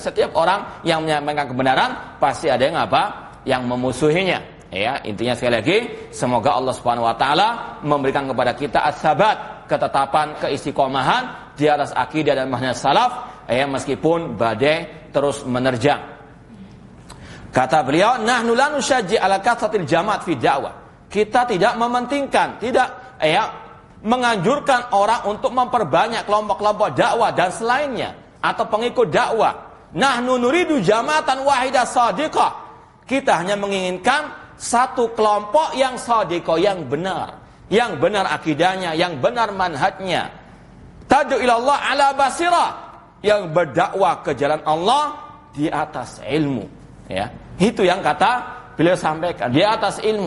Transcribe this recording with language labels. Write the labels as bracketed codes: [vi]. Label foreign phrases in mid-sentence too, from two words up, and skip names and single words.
[id] Setiap orang yang menyampaikan kebenaran pasti ada yang memusuhinya. Intinya sekali lagi, semoga Allah [ar] سبحانه وتعالى [id] memberikan kepada kita as-sabat, ketetapan, keistiqomahan di atas akidah dan manhaj salaf, meskipun badai terus menerjang. Kata beliau, [ar] نحن لا نشجع على كثرة الجماعات في الدعوة. [id] Kita tidak mementingkan, tidak menganjurkan orang untuk memperbanyak kelompok-kelompok dakwah dan selainnya atau pengikut dakwah. [ar] نحن نريد جماعة واحدة صادقة. [id] Kita hanya menginginkan satu kelompok yang shadiqah, yang benar akidahnya, yang benar manhajnya. [ar] تدعو إلى الله على بصيرة, [id] yang berdakwah ke jalan Allah di atas ilmu. Ya, itu yang kata beliau sampaikan, di atas ilmu.